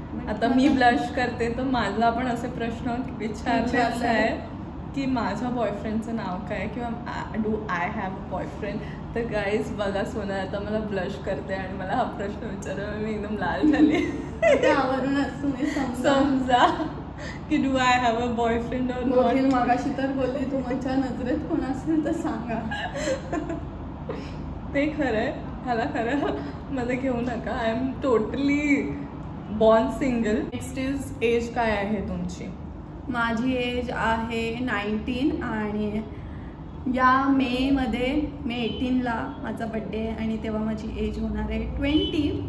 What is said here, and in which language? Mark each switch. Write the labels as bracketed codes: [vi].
[mr] आता मी ब्लश करते तर मला पण असे प्रश्न विचारलेच आहे की माझ्या बॉयफ्रेंडचं नाव काय किंवा [en] Do I have a boyfriend. [mr] तर गाईज बघा सोना, आता मला ब्लश करते आणि मला हा प्रश्न विचारला मी एकदम लाल झाली. त्यावरूनच तुम्ही समजा की [en] Do I have a boyfriend और not. [mr] मागाशी तर बोलली तुमच्या नजरेत कोण असेल तर सांगा. ते खरं आहे, ह्याला खरं मध्ये घेऊ नका. [en] I am totally born single. [mr] Next is age काय आहे तुमची? माझी एज आहे 19 आणि या मे 18ला माझा बड्डे आहे आणि तेव्हा माझी एज होणार आहे 20.